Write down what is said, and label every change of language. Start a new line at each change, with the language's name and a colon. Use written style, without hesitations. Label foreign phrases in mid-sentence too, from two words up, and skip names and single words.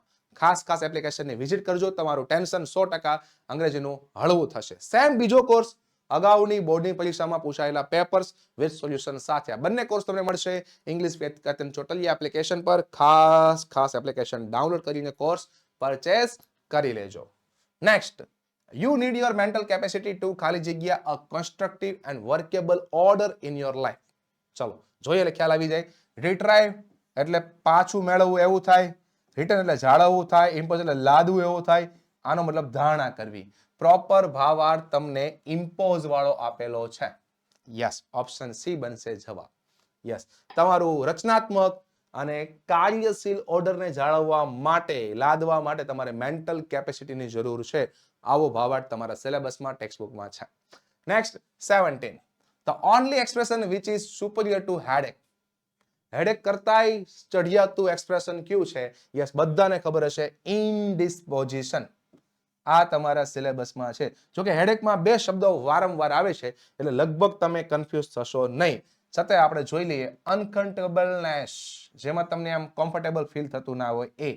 Gujarati: ખાસ
English: application visit
Gujarati: કરજો, તમારું ટેન્શન 100% અંગ્રેજીનું હળવું થશે. સેમ બીજો કોર્સ અગાઉની બોર્ડની પરીક્ષામાં પૂછાયેલા
English: papers with solution
Gujarati: સાથે. આ બંને કોર્સ તમને મળશે ઇંગ્લિશ વિથ કેતન ચોટલિયા એપ્લિકેશન પર. ખાસ એપ્લિકેશન ડાઉનલોડ કરીને
English: course purchase
Gujarati: કરી લેજો. નેક્સ્ટ,
English: you need your mental capacity to
Gujarati: ખાલી જગ્યા
English: a constructive and workable order in your life.
Gujarati: ચલો જોઈએ એટલે ખ્યાલ આવી જાય. રિટ્રાઈવ એટલે પાછું મેળવવું એવું થાય, રિટર્ન એટલે જાળવવું થાય, ઇમ્પોઝ એટલે લાદવું એવું થાય. આનો મતલબ ધારણા કરવી. પ્રોપર ભાવાર્થ તમને ઇમ્પોઝ વાળો આપેલો છે.
English: Yes, option C
Gujarati: બનશે જવાબ. યસ, તમારું રચનાત્મક અને કાર્યશીલ ઓર્ડરને જાળવવા માટે, લાદવા માટે તમારે
English: mental capacity
Gujarati: જરૂર છે. આવો ભાવાર્થ તમારા સિલેબસમાં, ટેક્સ્ટબુકમાં છે. નેક્સ્ટ 17,
English: the only expression which is superior to headache.
Gujarati: હેડેક કરતાય ચઢિયાતું એક્સપ્રેશન કયું છે? યસ, બધાને ખબર હશે, ઇનડિસ્પોઝિશન. આ તમારા સિલેબસમાં છે. જો કે હેડેકમાં બે શબ્દો વારંવાર આવે છે એટલે લગભગ તમે કન્ફ્યુઝ થશો નહીં. છતાંય આપણે જોઈ લઈએ. અનકમ્ફર્ટેબલનેસ, જેમાં તમને આમ
English: comfortable feel
Gujarati: થતું ના હોય એ.